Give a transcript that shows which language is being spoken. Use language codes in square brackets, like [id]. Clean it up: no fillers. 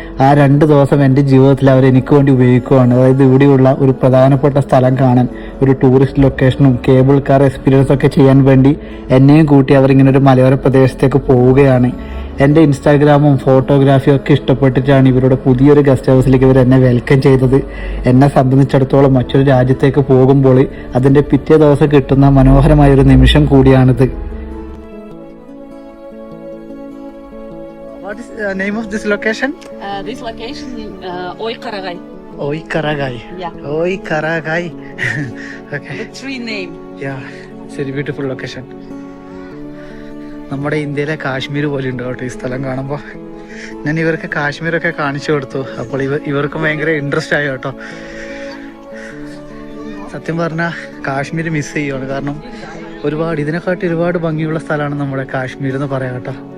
[ml] ആ 2 ദിവസം എൻ്റെ ജീവിതത്തിൽ അവർ എനിക്ക് വേണ്ടി ഉപയോഗിക്കുകയാണ്. അതായത് ഇവിടെയുള്ള ഒരു പ്രധാനപ്പെട്ട സ്ഥലം കാണാൻ, ഒരു ടൂറിസ്റ്റ് ലൊക്കേഷനും കേബിൾ കാർ എക്സ്പീരിയൻസ് ഒക്കെ ചെയ്യാൻ വേണ്ടി എന്നെയും കൂട്ടി അവരിങ്ങനെ ഒരു മലയോര പ്രദേശത്തേക്ക് പോവുകയാണ്. എൻ്റെ ഇൻസ്റ്റാഗ്രാമും ഫോട്ടോഗ്രാഫിയും ഒക്കെ ഇഷ്ടപ്പെട്ടിട്ടാണ് ഇവരുടെ പുതിയൊരു ഗസ്റ്റ് ഹൗസിലേക്ക് ഇവർ എന്നെ വെൽക്കം ചെയ്തത്. എന്നെ സംബന്ധിച്ചിടത്തോളം മറ്റൊരു രാജ്യത്തേക്ക് പോകുമ്പോൾ അതിൻ്റെ പിറ്റേ ദിവസം കിട്ടുന്ന മനോഹരമായൊരു നിമിഷം കൂടിയാണിത്. [en] What is the name of this location? This location, Oy Karagay. Oy Karagay. Yeah. Oy Karagay. Okay. The tree name. Yeah, it's a very beautiful location. [ml] നമ്മുടെ ഇന്ത്യയിലെ കാശ്മീർ പോലെ ഉണ്ട് കേട്ടോ ഈ സ്ഥലം കാണുമ്പോൾ. ഞാൻ ഇവർക്ക് കാശ്മീരൊക്കെ കാണിച്ചു കൊടുത്തു. അപ്പോൾ ഇവർക്കും ഭയങ്കര ഇൻട്രസ്റ്റ് ആയി കേട്ടോ. സത്യം പറഞ്ഞാൽ കാശ്മീർ മിസ് ചെയ്യുകയാണ്. കാരണം ഇതിനെക്കാട്ടി ഒരുപാട് ഭംഗിയുള്ള സ്ഥലമാണ് നമ്മുടെ കാശ്മീർ എന്ന് പറയാം കേട്ടോ.